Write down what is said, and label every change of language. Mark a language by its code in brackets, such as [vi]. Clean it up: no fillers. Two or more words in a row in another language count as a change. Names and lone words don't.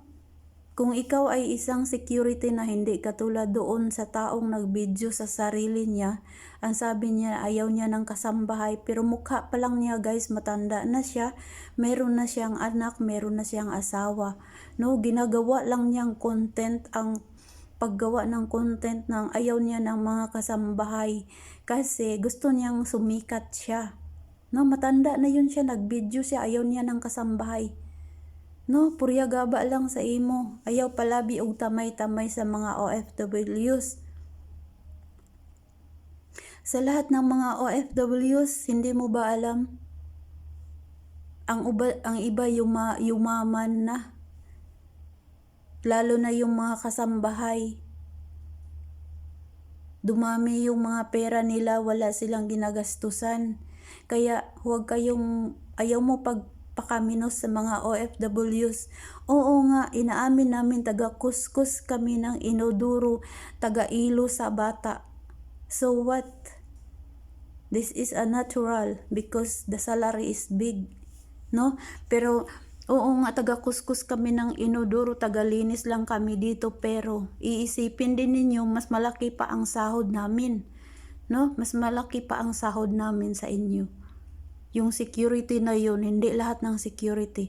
[tl] Kung ikaw ay isang security na hindi katulad doon sa taong nag-video sa sarili niya, ang sabi niya ayaw niya ng kasambahay, pero mukha pa lang niya guys, matanda na siya, meron na siyang anak, meron na siyang asawa, no? Ginagawa lang niyang content, ang paggawa ng content ng ayaw niya ng mga kasambahay kasi gusto niyang sumikat siya. No, matanda na yun siya, nag-video siya, ayaw niya ng kasambahay. No, [ceb] purya gaba lang sa imo. Ayaw palabi og tamay-tamay sa mga OFWs. [tl] Sa lahat ng mga OFWs, hindi mo ba alam? Ang iba yumaman na. Lalo na yung mga kasambahay. Dumami yung mga pera nila, wala silang ginagastusan. Kaya huwag kayong, [ceb] ayaw mo pagpakaminos sa mga OFWs. [tl] Oo nga, inaamin namin taga-kuskus kami ng inoduro, taga-ilo sa bata. [en] So what? This is a natural because the salary is big. [tl] No? Pero oo nga, taga-kuskus kami ng inodoro, taga-linis lang kami dito, pero iisipin din ninyo, mas malaki pa ang sahod namin. No? Mas malaki pa ang sahod namin sa inyo. Yung security na yun, hindi lahat ng security.